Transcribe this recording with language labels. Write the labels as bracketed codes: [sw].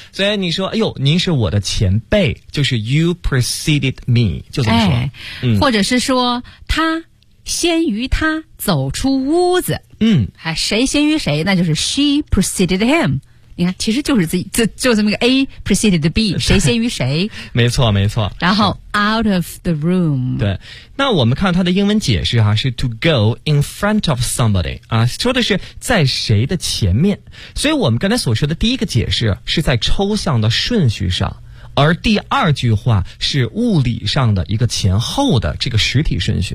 [zh] 所以你说，哎呦，您是我的前辈，就是 [en] you preceded me， [zh] 就这么说。哎、或者是说他先于他走出屋子。嗯，还谁先于谁，那就是 [en] she preceded him。 [zh] 你看，其实就是就这么一个 [en] A preceded B， [zh] 谁先于谁？没错，没错。然后 [en] out of the room。 [zh] 对，那我们看它的英文解释哈、啊，是 [en] to go in front of somebody [zh] 啊，说的是在谁的前面。所以我们刚才所说的第一个解释是在抽象的顺序上，而第二句话是物理上的一个前后的这个实体顺序